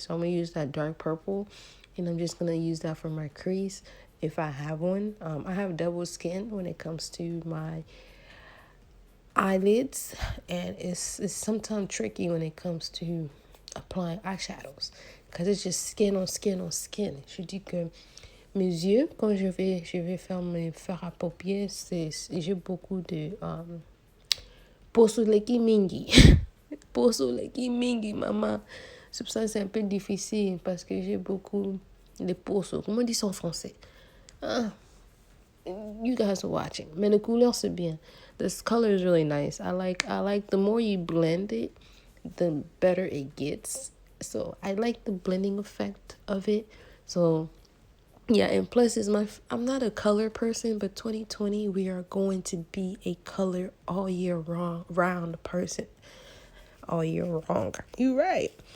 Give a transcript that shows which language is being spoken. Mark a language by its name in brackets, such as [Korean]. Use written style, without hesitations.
[English] So I'm gonna use that dark purple, and I'm just gonna use that for my crease if I have one. I have double skin when it comes to my eyelids, and it's sometimes tricky when it comes to applying eyeshadows because it's just skin on skin on skin. [French] Je dis que mes yeux, quand je vais faire mes fards à paupières, j'ai beaucoup de [Lingala] posuleki mingi. Posuleki mingi, [French] maman. C'est pour ça que c'est un peu difficile parce que j'ai beaucoup de posos. Comment on dit ça en français? [English] You guys are watching. [French] Mais le couleur c'est bien. [English] This color is really nice. I like the more you blend it, the better it gets. So I like the blending effect of it. So yeah, and plus I'm not a color person, but 2020 we are going to be a color all year round person. All year long. You're right.